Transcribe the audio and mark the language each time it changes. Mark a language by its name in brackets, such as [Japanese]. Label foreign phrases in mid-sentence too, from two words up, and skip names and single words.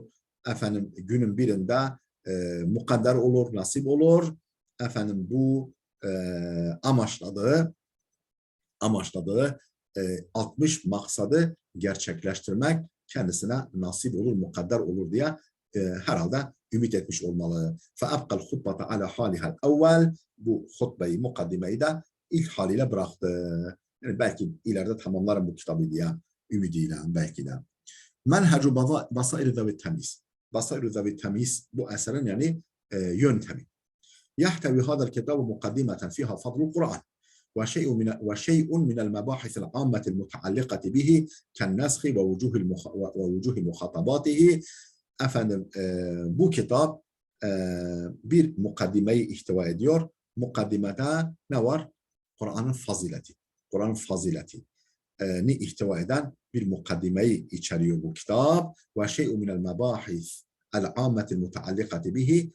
[Turkish] Efendim günün birinde mukadder olur, nasip olur. Efendim bu amaçladığı 60 maksadı gerçekleştirmek kendisine nasip olur, mukadder olur diye herhalde ümit etmiş olmalı. [Arabic] فَأَبْقَ الْخُطْبَةَ عَلَى حَالِهَا الْاَوَّلِ [Turkish] Bu hutbeyi, mukaddimeyi de ilk haliyle bıraktı. Yani belki ileride tamamlarım bu kitabı diye ümidiyle belki de. Menhecu Basair Zavi Temiz. Basair Zavi Temiz bu eserin yani yöntemi. [Arabic] يحتوي هذا الكتاب مقدمة فيها فضل القرآن وشيء من المباحث العامة المتعلقة به كالنسخ ووجوه مخاطباته. [Turkish] Efendim bu kitap bir mukaddimeyi ihtiva ediyor. Mukaddimede ne var? Kur'an'ın fazileti. Kur'an'ın fazileti ni ihtiva eden bir mukaddimeyi içeriyor bu kitap. [Arabic] وشيء من المباحث العامة المتعلقة به.